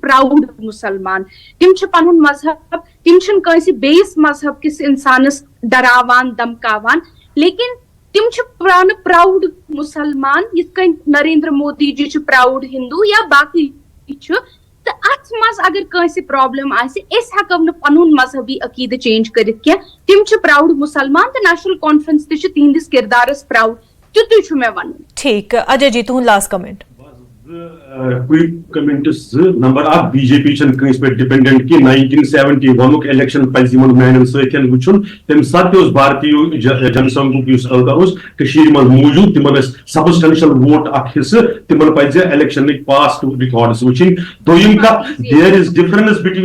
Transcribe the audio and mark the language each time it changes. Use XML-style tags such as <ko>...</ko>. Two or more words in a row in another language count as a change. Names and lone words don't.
<ks>پراؤڈ مسلمان تم چھِ پنُن مذہب تم چھِنہٕ کٲنٛسہِ بیٚیِس مذہب کِس انسانس ڈراوان دمکاوان لیکن تم چھِ پراؤڈ مسلمان یِتھ کٔنۍ نریندر مودی جی چھُ پراؤڈ ہندو یا باقٕے چھُ تہٕ اتھ منٛز اگر کٲنٛسہِ پرابلم آسہِ أسۍ ہٮ۪کو نہٕ پنُن مذہبی عقیدٕ چینج کٔرِتھ کینٛہہ تم چھِ پراؤڈ مسلمان تہٕ نیشنل کانفرنس تہِ چھِ تِہنٛدِس کردارس پراؤڈ تیُتُے چھُ مےٚ ونُن. ٹھیک اجے جی تُہُنٛد</ks> <en>last comment.</en> <ks>کوئی کمنٹس نمبر اکھ بی جے پی چھنہٕ کٲنٛسہِ پٮ۪ٹھ ڈِپینڈنٹ کینٛہہ 1971 الیکشن پزِ یِمن میانٮ۪ن سۭتۍ وٕچھُن تمہِ ساتہٕ تہِ اوس بھارتیہ جن سنگھُک یُس عہدٕ اوس کٔشیٖرِ منٛز موٗجوٗد تِمن ٲسۍ</ks> <en>substantial vote</en> <ks>اکھ حصہٕ تِمن پزِ الیکشنٕکۍ</ks> <en>past records</en> <ks>وٕچھِنۍ. دوٚیِم کتھ</ks> <en>there is difference between</en>